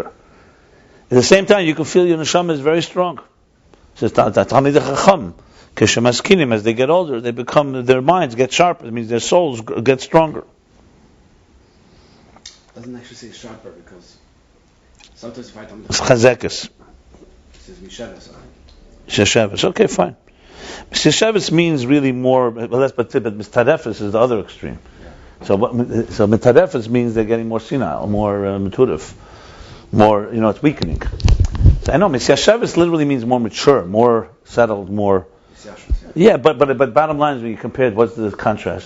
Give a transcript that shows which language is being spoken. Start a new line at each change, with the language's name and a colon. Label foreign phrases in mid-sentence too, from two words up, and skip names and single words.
English: At the same time, you can feel your neshama is very strong. It says, as they get older, their minds get sharper. It means their souls get stronger. It doesn't actually say sharper, because sometimes if I don't... It's chazekes. It says mishavas. Shesheves. Okay, fine. Shesheves means really more, but mitarefes is the other extreme. Yeah. So mitarefes means they're getting more senile, more maturif, more, it's weakening. So I know, Shesheves literally means more mature, more settled, more... Yeah, but bottom line is when you compare it, what's the contrast?